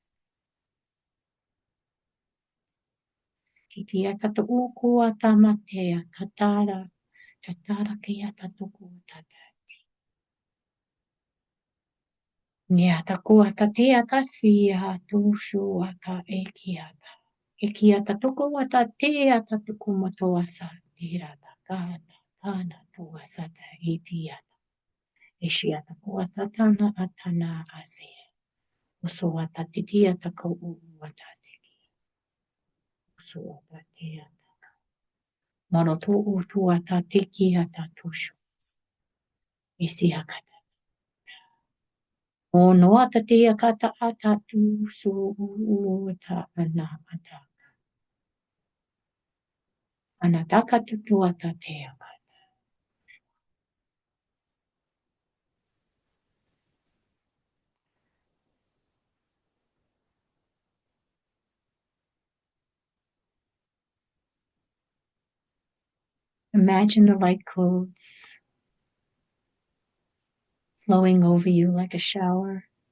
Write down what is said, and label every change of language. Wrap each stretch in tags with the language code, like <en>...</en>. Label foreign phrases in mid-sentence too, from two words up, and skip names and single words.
<en>Ki ata tuku ata matea tatara. Tatara ki ata tuku ata. Niata kuata teata sia tushu ata ekiata. Ekiata tuku ata teata tuku motoasa tirata kana kana tuasa ta itiata. Eshiata kuata tana atana ase. Uso ata titiata ko uata teki. Uso ata teata. Marotu utu ata teki ata tushu. Isiakata. O no ata te akata ata tu su uta ana ata. Anataka tutu ata te akata. Imagine the light codes flowing over you like a shower.</en>